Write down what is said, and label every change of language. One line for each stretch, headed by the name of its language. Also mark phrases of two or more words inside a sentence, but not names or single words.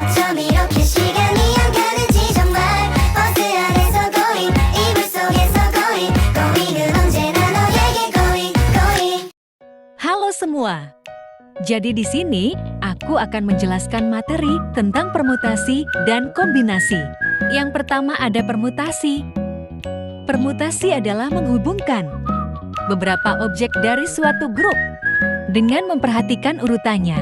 Korean: 처럼 이렇게 시간이 안 가는지 정말 버스 안에서 going 이불 속에서 going은 언제나 너에게 going.
Indonesian: Halo semua. Jadi di sini aku akan menjelaskan materi tentang permutasi dan kombinasi. Yang pertama ada permutasi. Permutasi adalah menghubungkan beberapa objek dari suatu grup dengan memperhatikan urutannya.